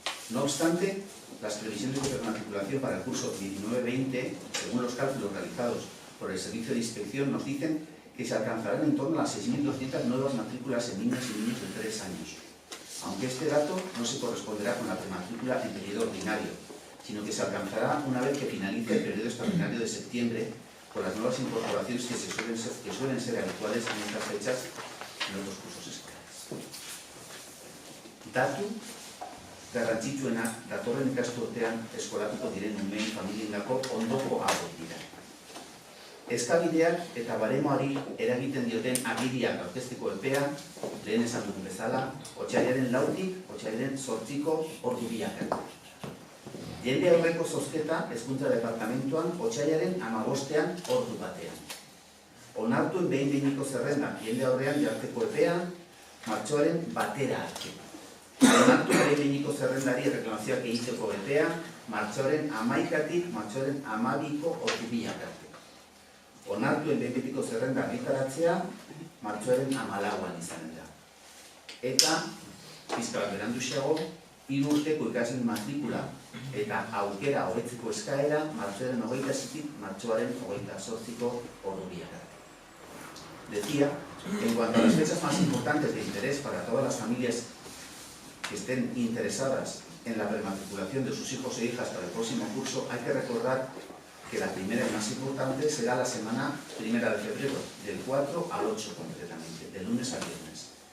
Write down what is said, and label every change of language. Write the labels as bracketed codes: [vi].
[es] No obstante, las previsiones de prematriculación para el curso 19-20, según los cálculos realizados por el Servicio de Inspección, nos dicen que se alcanzarán en torno a las 6.200 nuevas matrículas en niñas y niños de 3 años. Aunque este dato no se corresponderá con la prematrícula en periodo ordinario, sino que se alcanzará una vez que finalice el periodo extraordinario de septiembre, por las nuevas incorporaciones que suelen ser habituales en estas fechas en otros cursos escolares. [eu] Datu garrantzitsuena datorren ikasturtean eskolatuko diren umeen familiendako ondoko hauek dira. Eskabideak eta baremoari eragiten dioten agiriak aurkezteko epea, lehen esan dugun bezala, otsailaren 4tik otsailaren 8ko ordu biak arte. Jende aurreko zozketa hezkuntza departamentuan otsailaren 15ean ordu batean. Onartuen behin-behineko zerrenda jende aurrean jartzeko epean, martxoaren 1 arte. Onartuen behin-behineko zerrendari reklamazioak egiteko epean, martxoaren 11tik martxoaren 12ko ordu biak arte. Onartuen behin-behineko zerrenda argitaratzea, martxoaren 14an izanen da. Eta, pizka beranduxeago, 3 urteko ikasleen matrikula eta aukera hobetzeko eskaera martxoaren 27tik martxoaren 28ko ordu biak arte. [es] Decía, en cuanto a las fechas más importantes de interés para todas las familias que estén interesadas en la prematriculación de sus hijos e hijas para el próximo curso, hay que recordar que la primera y más importante será la semana 1 de febrero, del 4 al 8 concretamente, de lunes a viernes.